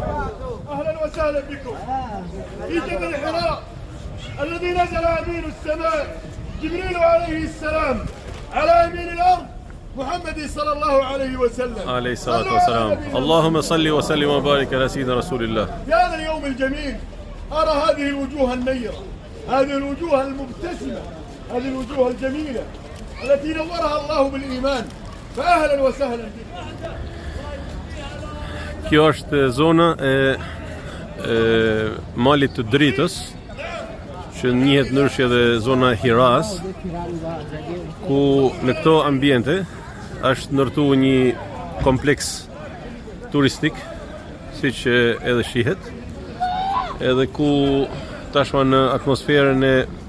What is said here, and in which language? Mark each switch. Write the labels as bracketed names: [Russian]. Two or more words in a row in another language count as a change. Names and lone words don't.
[Arabic] أهلا وسهلا بكم في جبل حراء الذي نزل أمين السماء جبريل عليه السلام على أمين الأرض محمد صلى الله عليه وسلم عليه الصلاة والسلام. اللهم صل وسلم وبارك على سيدنا رسول الله. في هذا اليوم الجميل أرى هذه الوجوه النيرة، هذه الوجوه المبتسمة، هذه الوجوه الجميلة التي نورها الله بالإيمان. فأهلا وسهلا بكم. [Albanian] Kjo është zona e malit të dritës, që njihet ndryshe edhe zona Hiras, ku në këto ambiente është ndërtuar një kompleks turistik, siç edhe shihet, edhe ku tashma në atmosferën e